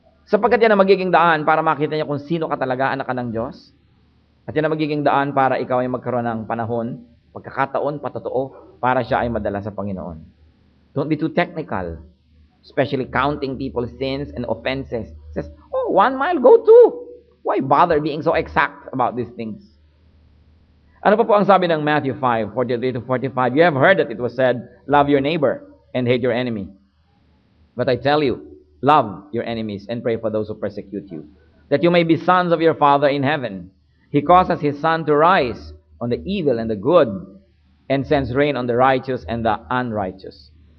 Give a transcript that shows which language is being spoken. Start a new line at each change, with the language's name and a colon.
Filipino: Sapagkat yan ang magiging daan para makita niya kung sino ka talaga, anak ka ng Diyos. At yan ang magiging daan para ikaw ay magkaroon ng panahon, pagkakataon, patotoo, para siya ay madala sa Panginoon.
English: Don't be too technical. Especially counting people's sins and offenses. It says, 1 mile, go 2. Why bother being so exact about these things?
Filipino: Ano pa po ang sabi ng Matthew 5:43 to 45?
English: You have heard that it was said, love your neighbor and hate your enemy. But I tell you, love your enemies and pray for those who persecute you, that you may be sons of your Father in heaven. He causes His sun to rise on the evil and the good, and sends rain on the righteous and the unrighteous.